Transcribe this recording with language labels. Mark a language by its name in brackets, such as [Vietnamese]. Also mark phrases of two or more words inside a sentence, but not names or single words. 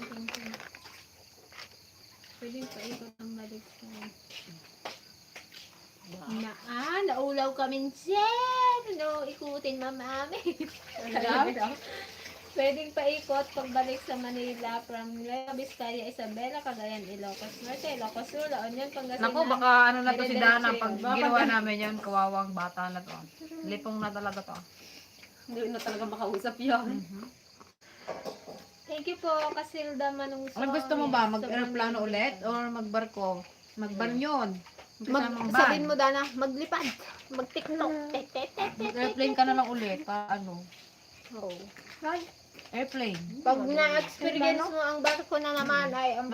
[Filipino] Pwedeng paikot ang balik sa... naulaw kami dyan. No, ikutin mamami. Pwedeng paikot pagbalik sa Manila from Nueva Vizcaya, Isabela, Cagayan, Ilocos Norte, Ilocos Sur, La Union, Pangasinan. Naku, baka ano na to si Dana. Pag Baka ginawa namin yun, kawawang bata na to. Lipong na talaga to. Hindi na talaga makausap yan. [English] Thank you [Filipino] po, Kasilda Manungso. Ano gusto mo ba? Yes, Mag-aeroplano sobrang ulit ganda. or magbarko? Magbanyon? Kasamang van? Sabihin mo, Dana, maglipad. Mag-tiktok. Airplane ka na lang ulit. Paano? Oo. Airplane. Pag na-experience mo ang barko na naman ay ang